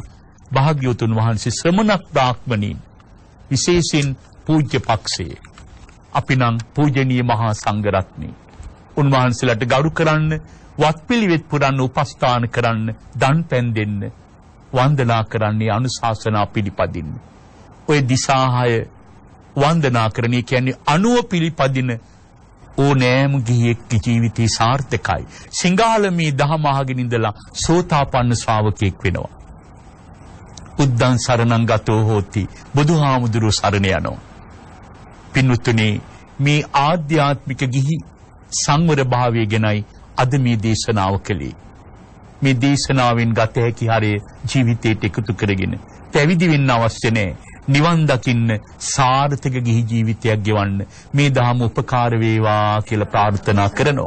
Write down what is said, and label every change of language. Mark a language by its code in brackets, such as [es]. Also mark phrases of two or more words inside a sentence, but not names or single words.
[si] භාග්‍යවතුන් වහන්සේ ශ්‍රමණක් බ්‍රාහ්මණීන් විශේෂයෙන් පූජ්‍ය පක්ෂයේ අපි නම් පූජනීය මහා සංඝරත්නය උන්වහන්සේලාට ගරු කරන්න, වත්පිළිවෙත් පුරන්න, උපස්ථාන කරන්න, දන් පෙන් දෙන්න, වන්දනා කරන්නේ අනුශාසනා පිළිපදින්න. ඔය දිශා 6 වන්දනා කරන්නේ කියන්නේ අනුව පිළිපදින ඕනෑම ගිහියෙක්ගේ ජීවිතේ සාර්ථකයි. සිංහාලමේ දහම අහගෙන ඉඳලා සෝතාපන්න ශ්‍රාවකෙක් වෙනවා. [pi] බුද්ධං සරණං ගතෝ හෝති. [si] බුදුහාමුදුරුවෝ සරණ යනවා. පින්වත්නි, මේ ආධ්‍යාත්මික ගිහි සංවර භාවය ගැනයි අද මේ දේශනාව කළේ. මේ දේශනාවෙන් ගත හැකි හරය ජීවිතයට එකතු කරගෙන පැවිදි වෙන්න අවශ්‍ය නැහැ. නිවන් දකින්න සාර්ථක ගිහි ජීවිතයක් ගෙවන්න මේ දහම උපකාර වේවා කියලා ප්‍රාර්ථනා කරනවා.